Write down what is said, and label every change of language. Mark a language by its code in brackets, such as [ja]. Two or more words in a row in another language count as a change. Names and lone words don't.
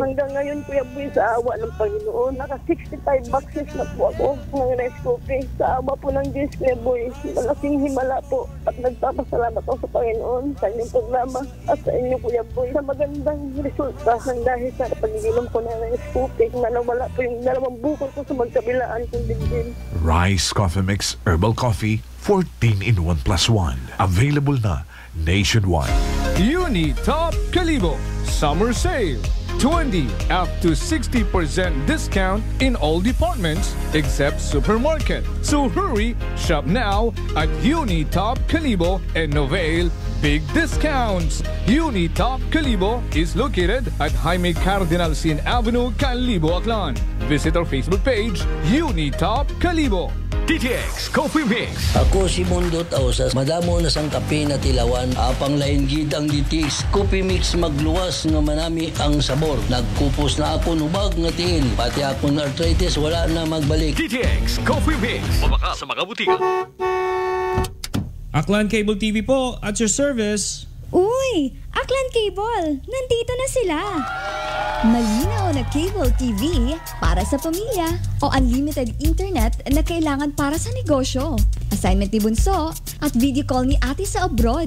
[tl] Hanggang ngayon, Kuya Boy, sa awa ng Panginoon, naka 65 boxes na po ako ng Rescopy. Sa awa po ng Diyos, Kuya Boy, malaking himala po. At nagpapasalamat ako sa Panginoon sa inyong programa at sa inyo, Kuya Boy, sa magandang resulta ng dahil sa pag-inom ko ng Rescopy. Nawala po yung 2 bukol ko sa magkabilaan kong dibdib. Rice Coffee Mix Herbal Coffee 14-in-1 + 1. Available na nationwide. [en] Unitop Kalibo Summer Sale. 20 up to 60% discount in all departments except supermarket. So hurry, shop now at Unitop Kalibo and avail big discounts. Unitop Kalibo is located at Jaime Cardinal Sin Avenue, Kalibo, Aklan. Visit our Facebook page, Unitop Kalibo. DTX Coffee Mix. [akl] Ako si Mundot Ausas, madamo na sang kape na tilawan, apang lain gid ang DTX Coffee Mix magluwas nga manami ang sabor. Nagkupos na ako nubag nga tiil, pati akong arthritis wala na magbalik. DTX Coffee Mix. Mabaka sa mga butika. [tl] Aklan Cable TV po, [en] at your service. [tl] Uy! Aklan Cable! Nandito na sila! Malinaw na [en] cable TV [tl] para sa pamilya o [en] unlimited internet [tl] na kailangan para sa negosyo. Assignment ni Bunso at [en] video call [tl] ni ate sa abroad.